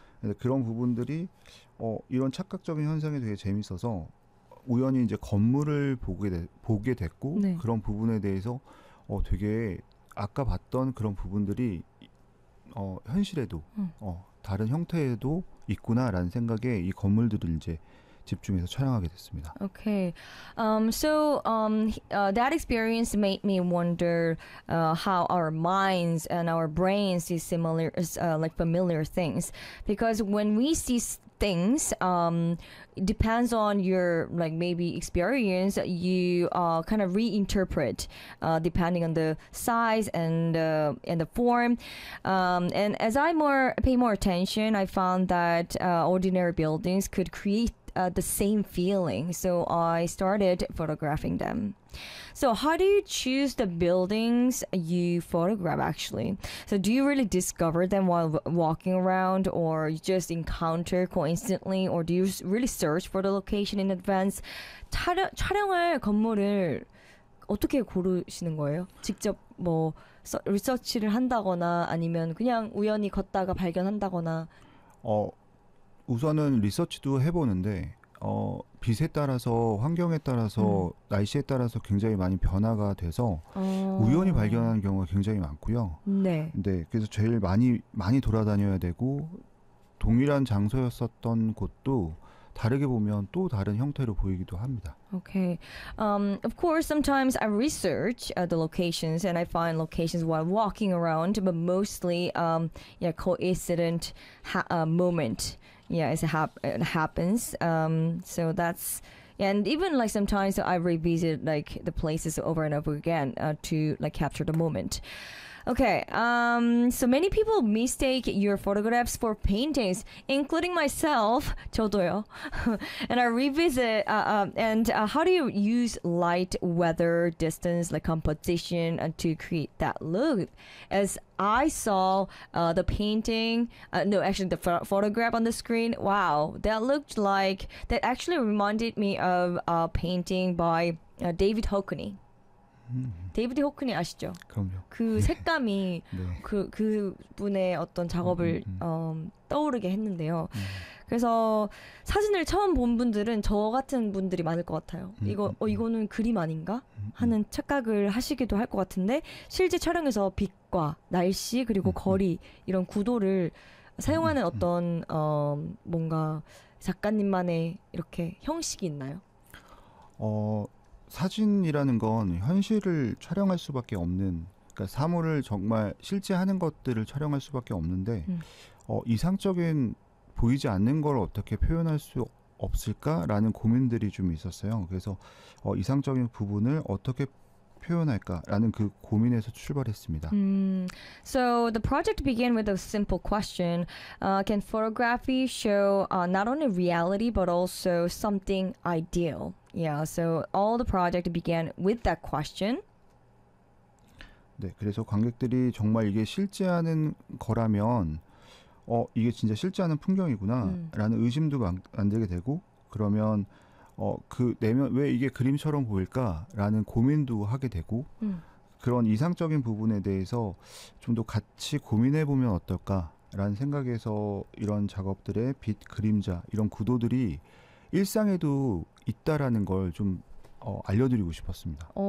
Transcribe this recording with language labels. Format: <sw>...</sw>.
<ko>그래서 그런 부분들이 이런 착각적인 현상이 되게 재밌어서 우연히 이제 건물을 보게 됐고 그런 부분에 대해서 되게 아까 봤던 그런 부분들이 현실에도 다른 형태에도 있구나라는 생각에 이 건물들을 이제 집중해서 촬영하게 됐습니다.</ko> <en>Okay, that experience made me wonder how our minds and our brains see similar, like familiar things. Because when we see things, it depends on your like maybe experience. You kind of reinterpret depending on the size and the form. And as I pay more attention, I found that ordinary buildings could create the same feeling, so I started photographing them. So how do you choose the buildings you photograph actually? So do you really discover them while walking around or you just encounter coincidentally or do you really search for the location in advance?</en> <ko>촬영할 건물을 어떻게 고르시는 거예요? 직접 뭐 리서치를 한다거나 아니면 그냥 우연히 걷다가 발견한다거나 우선은 리서치도 해보는데 빛에 따라서 환경에 따라서 날씨에 따라서 굉장히 많이 변화가 돼서 우연히 발견하는 경우가 굉장히 많고요. 네. 네. 그래서 제일 많이 돌아다녀야 되고 동일한 장소였었던 곳도 다르게 보면 또 다른 형태로 보이기도 합니다.</ko> <en>Okay. Of course, sometimes I research the locations and I find locations while walking around, but mostly coincident moment. Yeah, it happens. So that's, and even like sometimes I revisit like the places over and over again to like capture the moment. Okay, so many people mistake your photographs for paintings, including myself,</en> <ko>저도요.</ko> <en>And I revisit, how do you use light, weather, distance, like composition to create that look? As I saw the painting, actually the photograph on the screen, wow, that looked like, that actually reminded me of a painting by</en> <ko>데이비드 호크니. 데이비드 호크니 아시죠? 그럼요. 그 색감이 그 분의 어떤 작업을 떠오르게 했는데요. 그래서 사진을 처음 본 분들은 저 같은 분들이 많을 것 같아요. 이거 이거는 그림 아닌가 하는 착각을 하시기도 할것 같은데, 실제 촬영에서 빛과 날씨 그리고 거리 이런 구도를 사용하는 어떤 뭔가 작가님만의 이렇게 형식이 있나요? 사진이라는 건 현실을 촬영할 수밖에 없는, 그러니까 사물을 정말 실제 하는 것들을 촬영할 수밖에 없는데, 이상적인 보이지 않는 걸 어떻게 표현할 수 없을까라는 고민들이 좀 있었어요. 그래서 이상적인 부분을 어떻게 표현할까라는 그 고민에서 출발했습니다.</ko> <en>So the project began with a simple question. Can photography show not only reality but also something ideal? Yeah, so all the project began with that question.</en> <ko>네, 그래서 관객들이 정말 이게 실제 하는 거라면, 이게 진짜 실제 하는 풍경이구나라는 의심도 만들게 되고, 그러면 그 내면 왜 이게 그림처럼 보일까라는 고민도 하게 되고, 그런 이상적인 부분에 대해서 좀더 같이 고민해 보면 어떨까라는 생각에서 이런 작업들의 빛, 그림자 이런 구도들이 일상에도 있다라는 걸좀 알려드리고 싶었습니다.</ko>